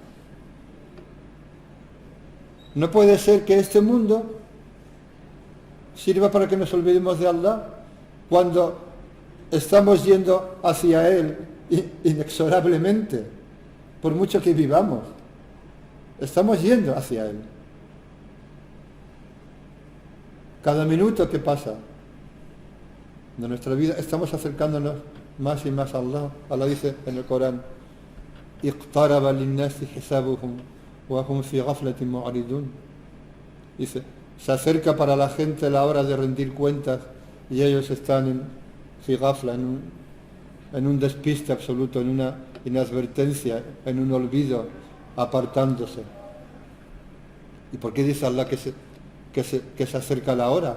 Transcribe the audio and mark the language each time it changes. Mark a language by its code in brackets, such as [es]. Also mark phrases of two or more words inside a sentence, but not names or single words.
[es] No puede ser que este mundo sirva para que nos olvidemos de Allah cuando estamos yendo hacia Él inexorablemente, por mucho que vivamos. Estamos yendo hacia Él. Cada minuto que pasa de nuestra vida estamos acercándonos más y más a Allah. Allah dice en el Corán: [ar] اقترب للناس حسابهم وهم في غفلة معرضون. [es] Dice, se acerca para la gente la hora de rendir cuentas y ellos están en ghafla, en un despiste absoluto, en una inadvertencia, en un olvido, apartándose. ¿Y por qué dice Allah que se acerca la hora?